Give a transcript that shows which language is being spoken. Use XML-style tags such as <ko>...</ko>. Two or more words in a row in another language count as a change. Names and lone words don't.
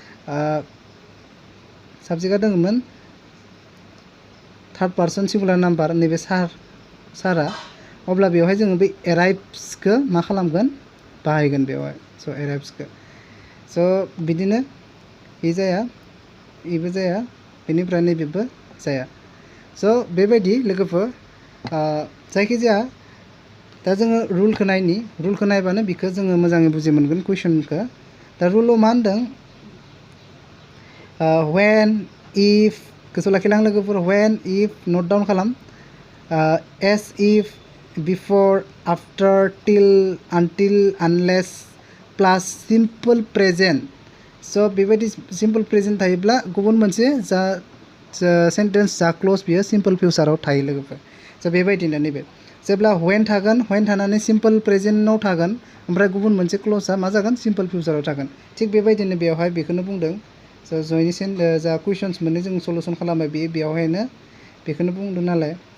<brx>साबजेक्टआ दोङोमोन</brx> <en>third person singular number</en> <brx>नैबे सारा अब्ला बेवहाय जोङो बे एराइभ्सखौ मा खालामगोन बाहायगोन बेवहाय स' एराइभ्सखौ स' बिदिनो बे जाया बेबो जाया बेनिफ्राय नैबेबो जाया स' बेबायदि लोगोफोर जायखिजाया दा जोङो रुलखौ नायबानो बिखौ जोङो मोजाङै बुजि मोनगोन कुइसनखौ दा रुलाव मा होनदों</brx> <en>when if</en> <brx>गोसोआव लाखिलां लोगोफोर</brx> <en>when if note down खालाम as if before after till until unless plus simple present</en> <brx>स' बेबायदि</brx> <en>simple present</en> <brx>थायोब्ला गुबुन मोनसे जा सेन्टेन्स जा क्ल'ज बियो</brx> <en>simple futureआव</en> <brx>थायो लोगोफोर स' बेबायदिनो नैबे जेब्ला व्हेन थागोन व्हेन थानानै</brx> <en>simple presentआव</en> <brx>थागोन ओमफ्राय गुबुन मोनसे क्ल'जआ मा जागोन</brx> <en>simple futureआव</en> <brx>थागोन थिग बेबायदिनो बेवहाय बेखौनो बुंदों स' जयनि जा कुइसन्स मोननै जों सलुसन खालामबाय बेवहायनो बेखौनो बुंदों नालाय</brx>